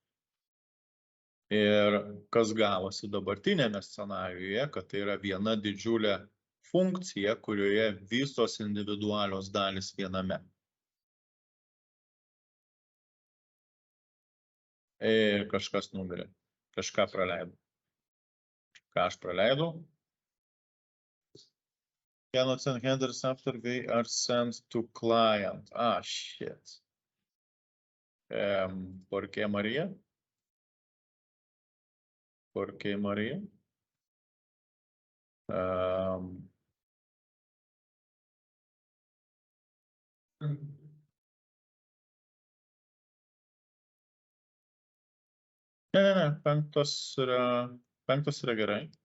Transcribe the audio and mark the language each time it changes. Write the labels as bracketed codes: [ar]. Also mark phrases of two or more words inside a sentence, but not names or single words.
[lt] Ir kas gavosi dabartinėme scenarijoje, kad tai yra viena didžiulė funkcija, kurioje visos individualios dalys viename. Ir kažkas numirė, kažką praleidau. Ką aš praleidau? [en] Cannot send headers after they are sent to client. Shit. [es] ¿Por qué, María? ¿Por qué, María? [lt] Ne, penktas yra gerai.